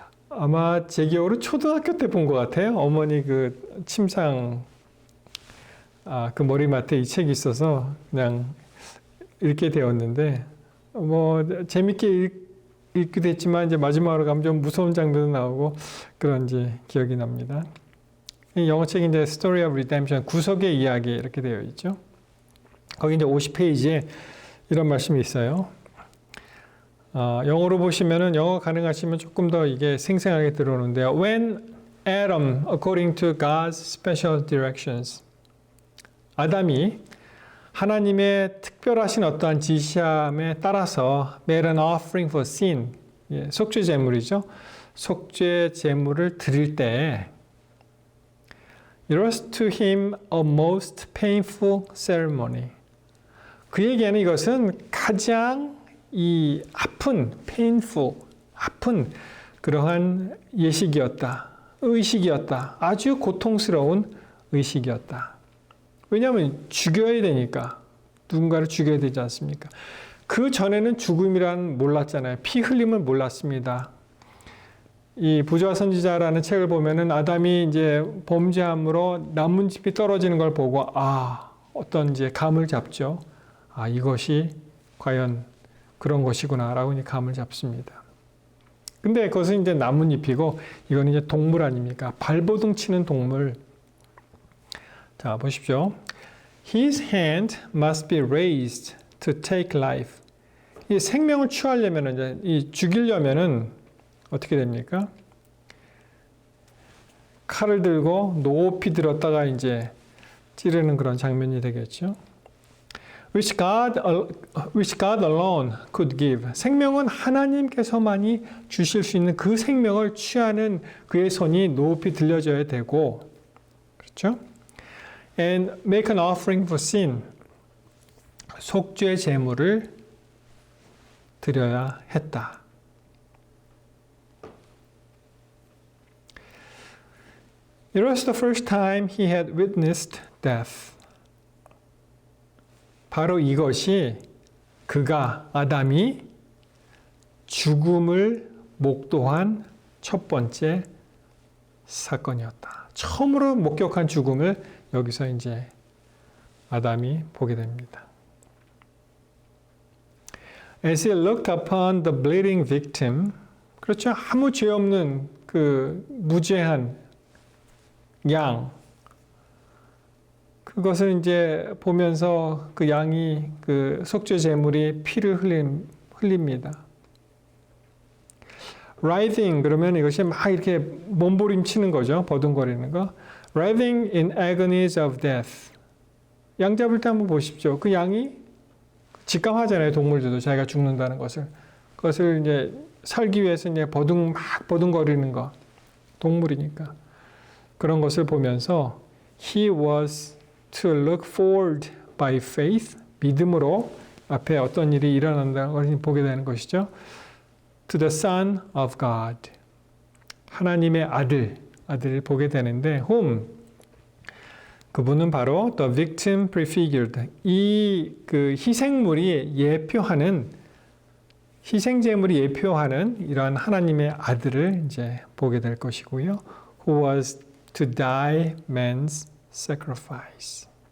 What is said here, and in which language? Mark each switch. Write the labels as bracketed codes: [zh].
[ko] 아마 제 기억으로 초등학교 때 본 것 같아요. 어머니 그 침상 그 머리맡에 이 책이 있어서 그냥 읽게 되었는데 뭐 재밌게 읽기도 했지만 이제 마지막으로 가면 좀 무서운 장면도 나오고 그런 이제 기억이 납니다. 이 영어 책인데 Story of Redemption, 구속의 이야기 이렇게 되어 있죠. 거기 이제 50페이지에 이런 말씀이 있어요. 영어로 보시면은 영어 가능하시면 조금 더 이게 생생하게 들어오는데요. [en] When Adam, according to God's special directions, [ko] 아담이 하나님의 특별하신 어떠한 지시함에 따라서 [en] made an offering for sin, [ko] 속죄 제물이죠. 속죄 제물을 드릴 때 [en] it was to him a most painful ceremony. [ko] 그에게는 이것은 가장 이 아픈, painful, 아픈 그러한 예식이었다. 의식이었다. 아주 고통스러운 의식이었다. 왜냐하면 죽여야 되니까. 누군가를 죽여야 되지 않습니까? 그 전에는 죽음이란 몰랐잖아요. 피 흘림을 몰랐습니다. 이 부조와 선지자라는 책을 보면은 아담이 이제 범죄함으로 나뭇잎이 떨어지는 걸 보고 어떤 이제 감을 잡죠. 이것이 과연 그런 것이구나라고 이제 감을 잡습니다. 근데 그것은 이제 나뭇잎이고 이건 이제 동물 아닙니까? 발버둥 치는 동물. 자, 보십시오. [en] His hand must be raised to take life. [ko] 이 생명을 취하려면 이제 이 죽이려면은 어떻게 됩니까? 칼을 들고 높이 들었다가 이제 찌르는 그런 장면이 되겠죠. [en] Which God alone could give. [ko] 생명은 하나님께서만이 주실 수 있는 그 생명을 취하는 그의 손이 높이 들려져야 되고, 그렇죠? [en] And make an offering for sin. [ko] 속죄 제물을 드려야 했다. [en] It was the first time he had witnessed death. [ko] 바로 이것이 아담이 죽음을 목도한 첫 번째 사건이었다. 처음으로 목격한 죽음을 여기서 이제 아담이 보게 됩니다. [en] As he looked upon the bleeding victim, [ko] 그렇죠? 아무 죄 없는 그 무죄한 양, 그것을 이제 보면서 그 양이 그 속죄 제물이 피를 흘립니다. Writhing 그러면 이것이 막 이렇게 몸부림치는 거죠. 버둥거리는 거. [en] Writhing in agonies of death. [ko] 양 잡을 때 한번 보십시오. 그 양이 직감하잖아요. 동물들도 자기가 죽는다는 것을. 그것을 이제 살기 위해서 이제 막 버둥거리는 거. 동물이니까. 그런 것을 보면서 [en] he was to look forward by faith, [ko] 믿음으로 앞에 어떤 일이 일어난다는 걸 보게 되는 것이죠. [en] To the Son of God, [ko] 하나님의 아들을 보게 되는데, whom 그분은 바로 [en] the victim prefigured, [ko] 이 그 희생물이 예표하는 희생제물이 예표하는 이러한 하나님의 아들을 이제 보게 될 것이고요. [en] Who was to die man's sacrifice.